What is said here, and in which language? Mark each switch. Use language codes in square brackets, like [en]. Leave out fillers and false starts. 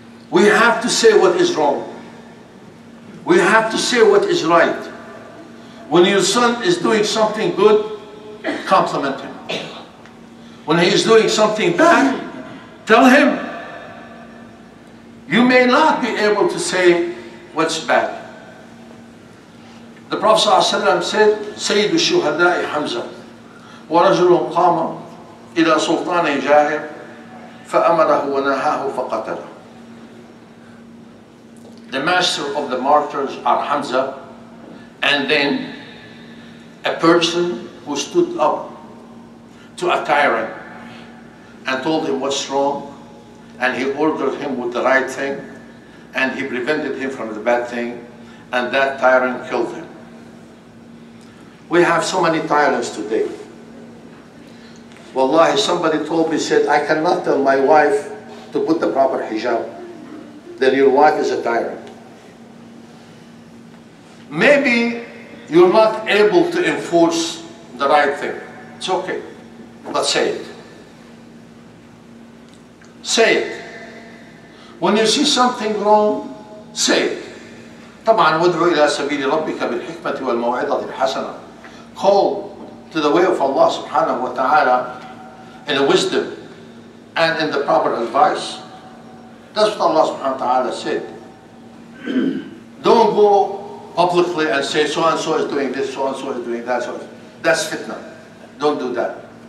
[en] We have to say what is wrong. We have to say what is right. When your son is doing something good, compliment him. When he is doing something bad, tell him. You may not be able to say what's bad. The Prophet ﷺ said, [ar] سيد الشهداء حمزة ورجل قام إلى سلطان جائر فأمره ونهاه فقتله. [en] The master of the martyrs are Hamza, and then a person who stood up to a tyrant and told him what's wrong, and he ordered him with the right thing, and he prevented him from the bad thing, and that tyrant killed him. We have so many tyrants today. Wallahi, somebody told me, said, I cannot tell my wife to put the proper hijab. Then your wife is a tyrant. Maybe you're not able to enforce the right thing. It's okay, but say it. Say it. When you see something wrong, say it. [ar] طبعا وادعو إلى سبيل ربك بالحكمة والموعظة الحسنة. [en] Call to the way of Allah subhanahu wa ta'ala in the wisdom and in the proper advice. That's what Allah subhanahu wa ta'ala said. Don't go publicly and say so-and-so is doing this, so-and-so is doing that. That's fitna. Don't do that.